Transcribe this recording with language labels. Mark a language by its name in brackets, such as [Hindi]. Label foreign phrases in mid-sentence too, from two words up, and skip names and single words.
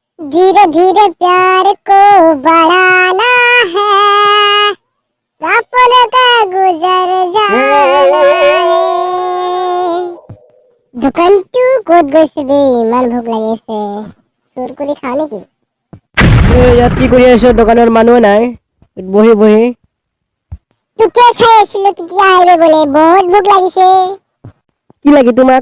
[Hindi] धीरे धीरे प्यार को बढ़ाना है, सपनों का गुजर जाना है। [Assamese] দোকানটো ক'ত গৈছে বে, ইমান ভোক লাগিছে। চুৰকুৰি খাও নেকি? ইয়াত কি কৰি আছ? দোকানৰ মানুহ নাই, বহি বহি। তোকে চাই আছিলো, কেতিয়া আহিবি বোলে। বহুত ভোক লাগিছে। কি লাগে তোমাক?